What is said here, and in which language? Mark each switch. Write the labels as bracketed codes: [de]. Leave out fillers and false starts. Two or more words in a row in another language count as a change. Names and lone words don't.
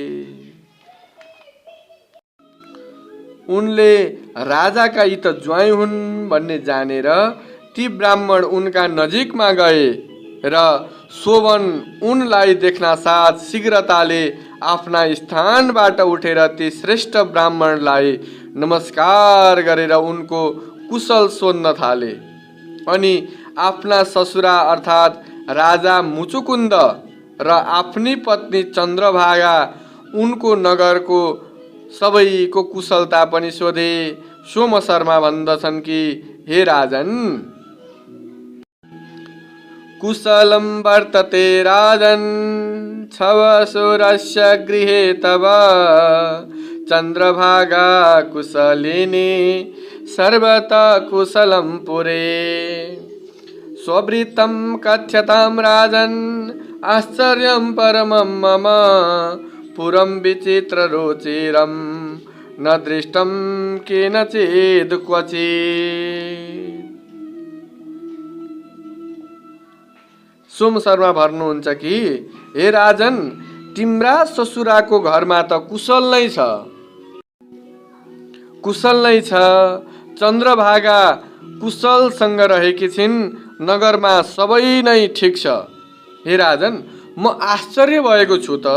[ne] उनले राजाका यी त ज्वाइँ हुन् भन्ने जानेर ती ब्राह्मण उनका नजिकमा गए र शोभन उनलाई देख्न साथ शीघ्रताले आफ्ना स्थानबाट उठेर ती श्रेष्ठ ब्राह्मणलाई नमस्कार गरेर उनको कुशल सोध्न थाले। अनि आफ्ना ससुरा अर्थात् राजा मुचुकुन्द र आफ्नी पत्नी चन्द्रभागा उनको नगरको सबैको कुशलता पनि सोधे। सोमशर्मा भन्दछन् कि हे राजन, [sa] कुशलं वर्तते राजन छवसुरस्य गृहे तव चन्द्रभागा कुशलिनी सर्वतः कुशलं पुरे स्ववृत्तं कथ्यतां राजन् आश्चर्यं परमं मम पुरं विचित्र रुचिरं न दृष्टं केनचित् क्वचित्। [ne] सोमशर्मा भन्नुहुन्छ कि हे राजन, तिम्रा ससुराको घरमा त कुशल नै छ, कुशल नै छ। चन्द्रभागा कुशलसँग रहेकी छिन्, नगरमा सबै नै ठिक छ। हे राजन, म आश्चर्य भएको छु त।